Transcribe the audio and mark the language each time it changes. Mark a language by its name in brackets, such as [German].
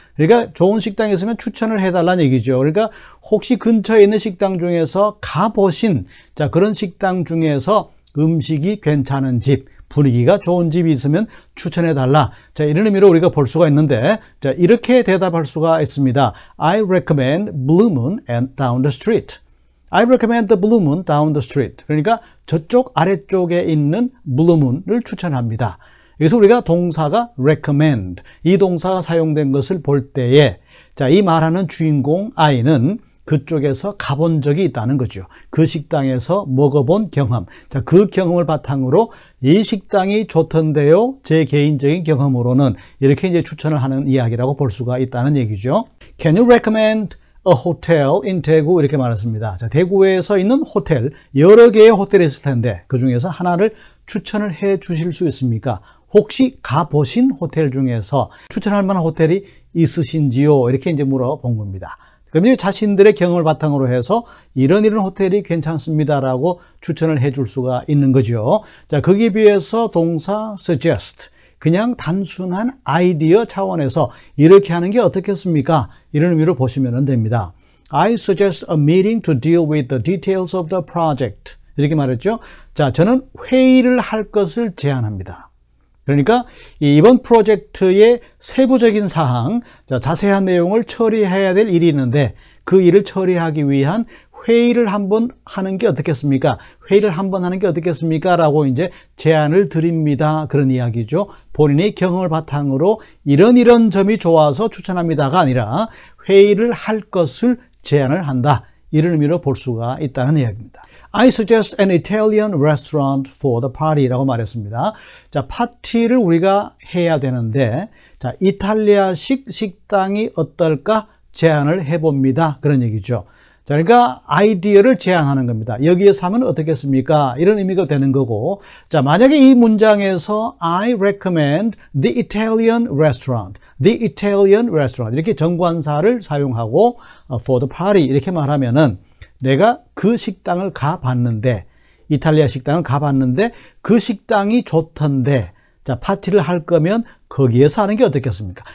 [Korean] 그러니까 좋은 식당이 있으면 추천을 해달라는 얘기죠. 그러니까 혹시 근처에 있는 식당 중에서 가보신, 자, 그런 식당 중에서 음식이 괜찮은 집, 분위기가 좋은 집이 있으면 추천해달라. 자, 이런 의미로 우리가 볼 수가 있는데, 자, 이렇게 대답할 수가 있습니다. [English] I recommend Blue Moon and down the street. I recommend the Blue Moon down the street. [Korean] 그러니까 저쪽 아래쪽에 있는 Blue Moon을 추천합니다. 여기서 우리가 동사가 recommend, 이 동사가 사용된 것을 볼 때에, 자, 이 말하는 주인공 I는 그쪽에서 가본 적이 있다는 거죠. 그 식당에서 먹어본 경험. 자, 그 경험을 바탕으로 이 식당이 좋던데요. 제 개인적인 경험으로는 이렇게 이제 추천을 하는 이야기라고 볼 수가 있다는 얘기죠. [English] Can you recommend a hotel in 대구? [Korean] 이렇게 말했습니다. 자, 대구에서 있는 호텔, 여러 개의 호텔이 있을 텐데 그 중에서 하나를 추천을 해 주실 수 있습니까? 혹시 가보신 호텔 중에서 추천할 만한 호텔이 있으신지요? 이렇게 이제 물어본 겁니다. 그럼 자신들의 경험을 바탕으로 해서 이런 호텔이 괜찮습니다라고 추천을 해 줄 수가 있는 거죠. 자, 거기에 비해서 동사 suggest, 그냥 단순한 아이디어 차원에서 이렇게 하는 게 어떻겠습니까? 이런 의미로 보시면 됩니다. [English] I suggest a meeting to deal with the details of the project. [Korean] 이렇게 말했죠. 자, 저는 회의를 할 것을 제안합니다. 그러니까 이번 프로젝트의 세부적인 사항, 자, 자세한 내용을 처리해야 될 일이 있는데 그 일을 처리하기 위한 회의를 한번 하는 게 어떻겠습니까? 회의를 한번 하는 게 어떻겠습니까? 라고 이제 제안을 드립니다. 그런 이야기죠. 본인의 경험을 바탕으로 이런 점이 좋아서 추천합니다가 아니라 회의를 할 것을 제안을 한다. 이런 의미로 볼 수가 있다는 이야기입니다. [English] I suggest an Italian restaurant for the party [Korean] 라고 말했습니다. 자, 파티를 우리가 해야 되는데, 자, 이탈리아식 식당이 어떨까 제안을 해봅니다. 그런 얘기죠. 자, 그러니까 아이디어를 제안하는 겁니다. 여기에서 하면 어떻겠습니까? 이런 의미가 되는 거고, 자, 만약에 이 문장에서 [English] I recommend the Italian restaurant, [Korean] the Italian restaurant 이렇게 정관사를 사용하고 [English] for the party [Korean] 이렇게 말하면은 내가 그 식당을 가봤는데, 이탈리아 식당을 가봤는데 그 식당이 좋던데, 자, 파티를 할 거면 거기에서 하는 게 어떻겠습니까?